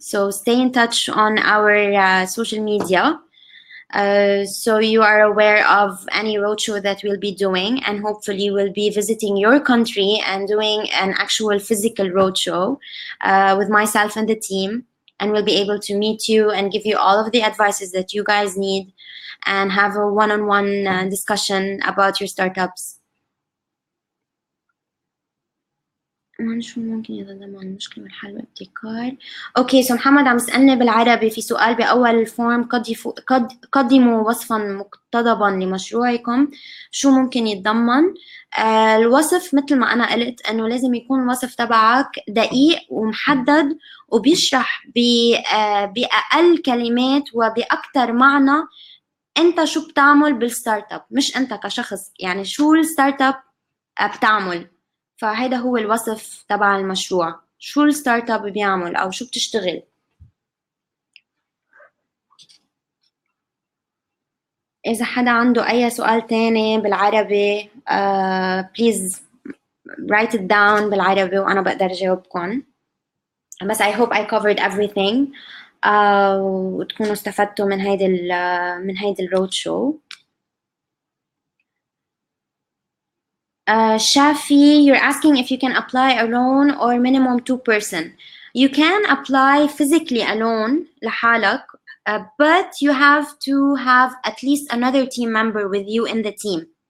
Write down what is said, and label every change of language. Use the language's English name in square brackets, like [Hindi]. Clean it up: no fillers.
[English] So stay in touch on our social media, so you are aware of any roadshow that we'll be doing, and hopefully we'll be visiting your country and doing an actual physical roadshow with myself and the team, and we'll be able to meet you and give you all of the advices that you guys need and have a one-on-one discussion about your startups. [Arabic] شو ممكن يتضمن مشكلة والحل وابتكار. اوكي، سو محمد عم يسألني بالعربي في سؤال بأول الفورم، قدموا وصفا مقتضبا لمشروعكم، شو ممكن يتضمن؟ الوصف مثل ما أنا قلت إنه لازم يكون الوصف تبعك دقيق ومحدد وبيشرح بأقل كلمات وبأكثر معنى أنت شو بتعمل بالستارت اب، مش أنت كشخص، يعني شو الستارت اب بتعمل. فهذا هو الوصف تبع المشروع، شو الستارت اب بيعمل او شو بتشتغل. اذا حدا عنده اي سؤال تاني بالعربي [English] please write it down [Arabic] بالعربي وانا بقدر جاوبكم. بس [English] I hope I covered everything [Arabic] وتكونوا استفدتوا من هيدي الرود شو. [English] Shafi, you're asking if you can apply alone or minimum 2 person. You can apply physically alone [Arabic] لحالك, [English] but you have to have at least another team member with you in the team.